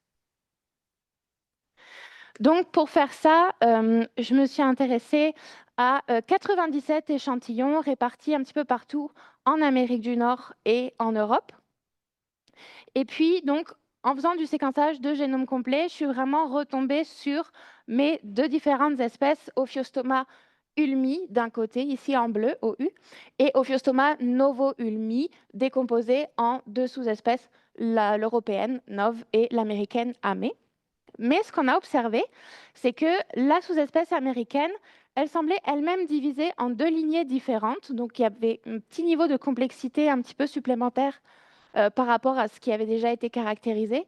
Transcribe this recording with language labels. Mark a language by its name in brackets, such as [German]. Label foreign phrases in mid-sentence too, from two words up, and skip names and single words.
[French] Donc, pour faire ça, je me suis intéressée à 97 échantillons répartis un petit peu partout en Amérique du Nord et en Europe. Et puis, donc, en faisant du séquençage de génome complet, je suis vraiment retombée sur mes 2 différentes espèces, Ophiostoma ulmi d'un côté, ici en bleu, OU, et Ophiostoma novo-ulmi, décomposé en 2 sous-espèces, l'européenne, NOV, et l'américaine, AME. Mais ce qu'on a observé, c'est que la sous-espèce américaine, elle semblait elle-même divisée en 2 lignées différentes. Donc, il y avait un petit niveau de complexité un petit peu supplémentaire par rapport à ce qui avait déjà été caractérisé.